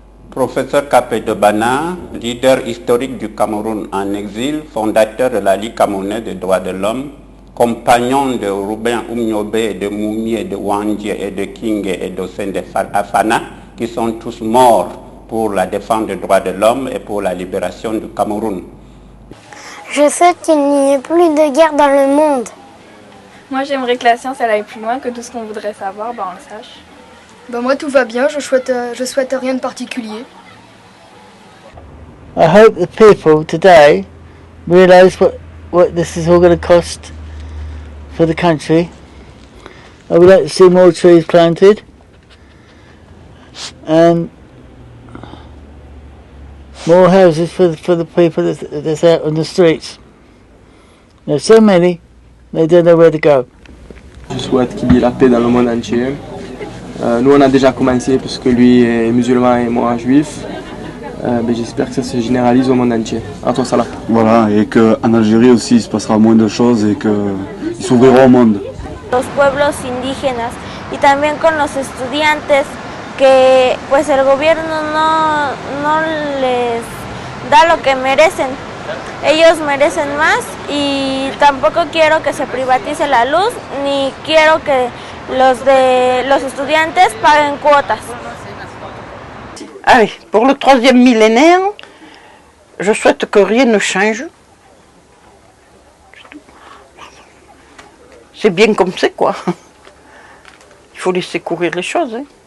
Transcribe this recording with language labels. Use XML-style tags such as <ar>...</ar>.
<fr>Professeur Capé de Bana, leader historique du Cameroun en exil, fondateur de la Ligue camerounaise des droits de l'homme, compagnon de Ruben Oumniobé, de Moumi, de Wandji et de King et d'Ossène de Afana, qui sont tous morts pour la défense des droits de l'homme et pour la libération du Cameroun. Je souhaite qu'il n'y ait plus de guerre dans le monde. Moi j'aimerais que la science elle aille plus loin, que tout ce qu'on voudrait savoir, on le sache. Moi tout va bien, je souhaite rien de particulier.</fr> <en>I hope the people today realise what this is all going to cost for the country. I would like to see more trees planted and more houses for the people that's out on the streets. There's so many, they don't know where to go.</en> <fr>Je souhaite qu'il y ait la paix dans le monde entier. Nous on a déjà commencé parce que lui est musulman et moi juif. Mais j'espère que ça se généralise au monde entier. À toi Salah. Voilà, et qu'en Algérie aussi il se passera moins de choses et qu'ils s'ouvriront au monde.</fr> <es>Los pueblos indígenas y también con los estudiantes que pues el gobierno no les da lo que merecen. Ellos merecen más y tampoco quiero que se privatice la luz ni quiero que los estudiantes paguen cuotas.</es> <fr>Allez, pour le 3e millénaire, je souhaite que rien ne change. C'est bien comme c'est, quoi. Il faut laisser courir les choses. Hein.</fr>